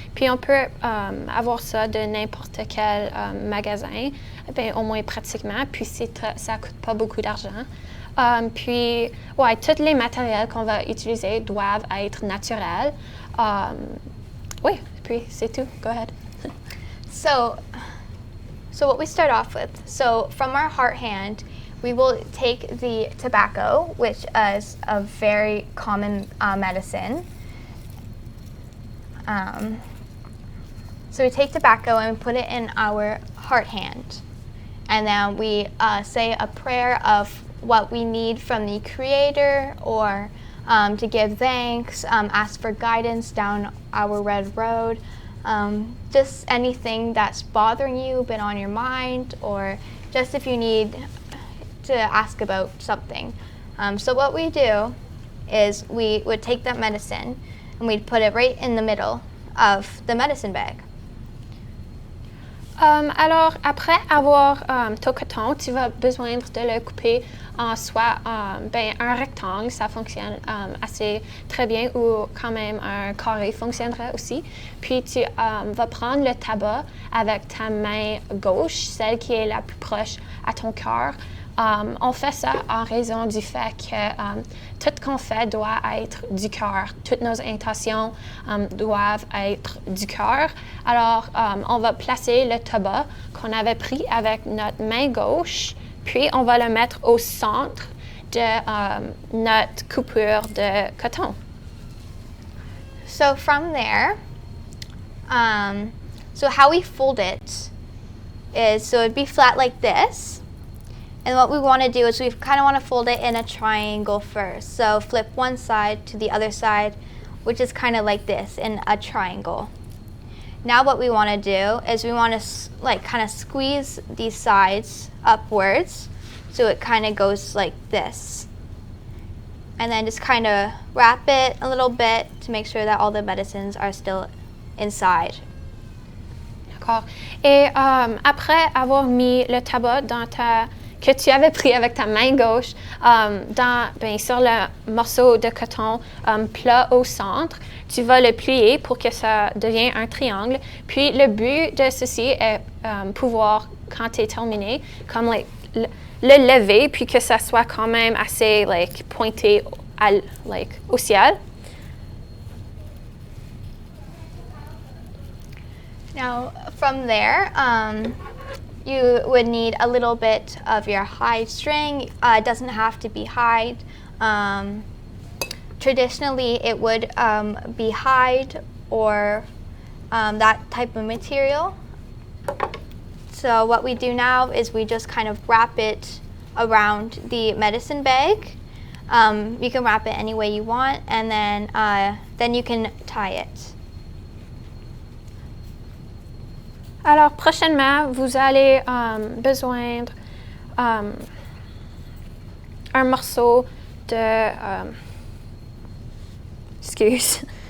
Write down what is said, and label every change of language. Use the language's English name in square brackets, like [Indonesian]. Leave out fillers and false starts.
[French] Puis on peut avoir ça de n'importe quel magasin, au moins pratiquement. Puis ça coûte pas beaucoup d'argent. Puis, ouais, tous les matériels qu'on va utiliser doivent être naturels. Oui, puis c'est tout. [English] Go ahead. So what we start off with, so from our heart hand, we will take the tobacco, which is a very common medicine. So we take tobacco and we put it in our heart hand. And then we say a prayer of what we need from the Creator, or to give thanks, ask for guidance down our red road. Just anything that's bothering you, been on your mind, or just if you need to ask about something. So what we do is we would take that medicine and we'd put it right in the middle of the medicine bag. [French] Alors, après avoir ton coton, tu vas besoin de le couper en soit un rectangle, ça fonctionne assez très bien, ou quand même un carré fonctionnerait aussi. Puis tu vas prendre le tabac avec ta main gauche, celle qui est la plus proche à ton cœur. On fait ça en raison du fait que tout ce qu'on fait doit être du cœur. Toutes nos intentions doivent être du cœur. Alors, on va placer le tabac qu'on avait pris avec notre main gauche, puis on va le mettre au centre de notre coupure de coton. [English] So from there, so how we fold it is, so it'd be flat like this. And what we want to do is we kind of want to fold it in a triangle first. So flip one side to the other side, which is kind of like this, in a triangle. Now what we want to do is we want to kind of squeeze these sides upwards, so it kind of goes like this. And then just kind of wrap it a little bit to make sure that all the medicines are still inside. [French] D'accord. Et après avoir mis le tabac que tu avais pris avec ta main gauche sur le morceau de coton plat au centre, tu vas le plier pour que ça devienne un triangle. Puis le but de ceci est pouvoir, quand tu es terminé, comme le lever, puis que ça soit quand même assez pointé au ciel. [English] Now from there, you would need a little bit of your hide string. It doesn't have to be hide. Traditionally, it would be hide or that type of material. So what we do now is we just kind of wrap it around the medicine bag. You can wrap it any way you want, and then you can tie it. [French] Alors, prochainement, vous allez besoin un morceau de... excuse.